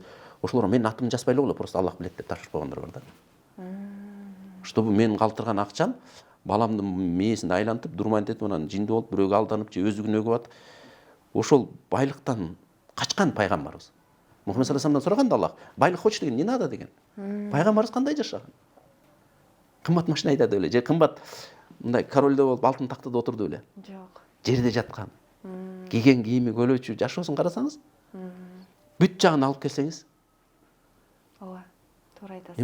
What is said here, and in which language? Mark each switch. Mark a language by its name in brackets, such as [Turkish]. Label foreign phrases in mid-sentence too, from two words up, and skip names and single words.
[Kyrgyz] Ошолорго менин атымды жазбай эле болот, просто Аллах билет деп тапшырып койгондар бар да. Чтобы мен калтырган акчам баламдын мээсин айлантып, дурмантетип, анан жиндүү болуп, бирөөгө алданып, же өзү күнөөгө батып, ошол байлыктан качкан пайгамбарыбыз. Мухаммед [Arabic] صلى الله عليه [Kyrgyz] сураганда Аллах, байлык хочешь деген, [Russian] не надо [Kyrgyz] деген. Пайгамбарыбыз кандай жашаган? Кымбат машина айдады беле, же кымбат мындай корольдо болуп, алтын тактада отурду беле? Жок. Жерде жаткан. Кийген кийими, көлөчү, жашоосун карасаңыз, бүт жагын алып келсеңиз. Ооба, туура айтасыз.